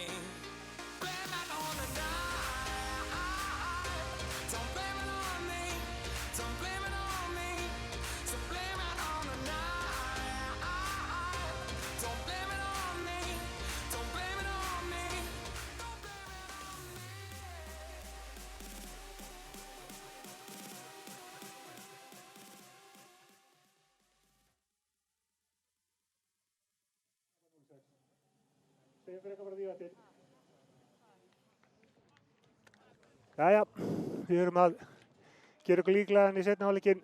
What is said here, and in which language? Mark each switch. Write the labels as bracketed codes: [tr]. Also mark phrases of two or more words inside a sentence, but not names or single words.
[en] Blame it on the night. Don't blame it on me. Don't blame it on me. So blame it on the night. Don't blame it on me. Don't blame it on me. Don't blame it on me. [is] Segjum fyrir eitthvað frá því eftir. Jæja, við erum að gera okkur líklegan í seinni hálfleikinn.